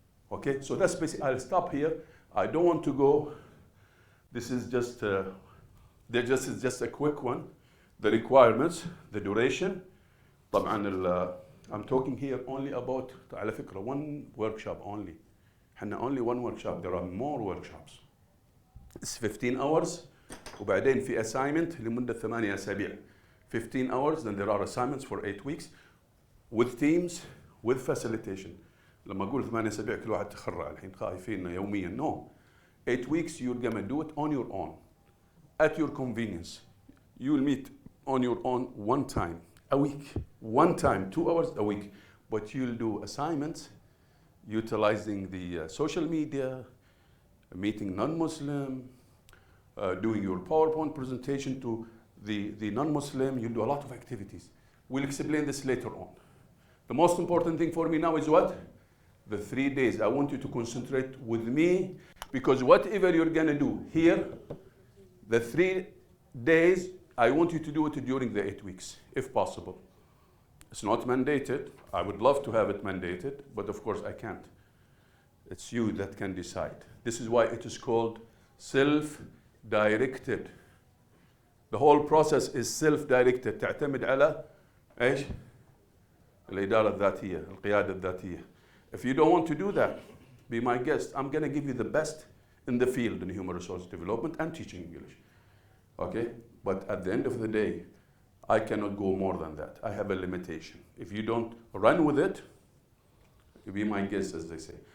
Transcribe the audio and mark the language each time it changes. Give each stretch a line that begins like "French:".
English: Okay, so that's basically, I'll stop here. I don't want to go, this is just, is just a quick one. The requirements, the duration.
Arabic: طبعا
English: I'm talking here only about,
Arabic: على فكرة,
English: one workshop only.
Arabic: احنا
English: only one workshop, there are more workshops. It's 15 hours,
Arabic: وبعدين في assignment لمدة 8 أسابيع.
English: 15 hours, then there are assignments for 8 weeks with teams, with facilitation.
Arabic: لما أقول 8 أسابيع كل واحد تخرع الحين خايفين يوميا.
English: No. 8 weeks you're gonna do it on your own, at your convenience. You will meet on your own one time a week, one time, 2 hours a week. But you'll do assignments utilizing the social media, meeting non-Muslim, doing your PowerPoint presentation to the non-Muslim. You'll do a lot of activities. We'll explain this later on. The most important thing for me now is what? The 3 days. I want you to concentrate with me, because whatever you're gonna do here, the 3 days, I want you to do it during the 8 weeks, if possible. It's not mandated. I would love to have it mandated, but of course I can't. It's you that can decide. This is why it is called self-directed. The whole process is self-directed.
Arabic: تعتمد على إيش؟ الإدارة الذاتية، القيادة الذاتية.
English: If you don't want to do that, be my guest. I'm going to give you the best in the field in human resource development and teaching English. Okay? But at the end of the day, I cannot go more than that. I have a limitation. If you don't run with it, you be my guest, as they say.